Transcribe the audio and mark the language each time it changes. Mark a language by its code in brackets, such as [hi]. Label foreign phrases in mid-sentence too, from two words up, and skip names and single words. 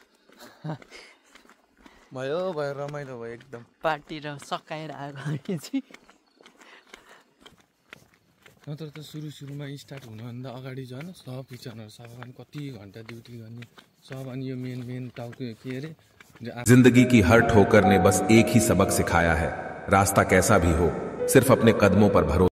[ne] भयो रमाइलो भयो एकदम पार्टी र सकाएर आएको हामी चाहिँ नत्र त सुरुमा स्टार्ट हुनुभन्दा अगाडि झन् सब किचनहरू सफा गर्ने कति घन्टा ड्युटी गर्ने सब अनि यो मेन टाउको के अरे [hi] जिंदगी की हर ठोकर ने बस एक ही सबक सिखाया है, रास्ता कैसा भी हो सिर्फ अपने कदमों पर भरोसा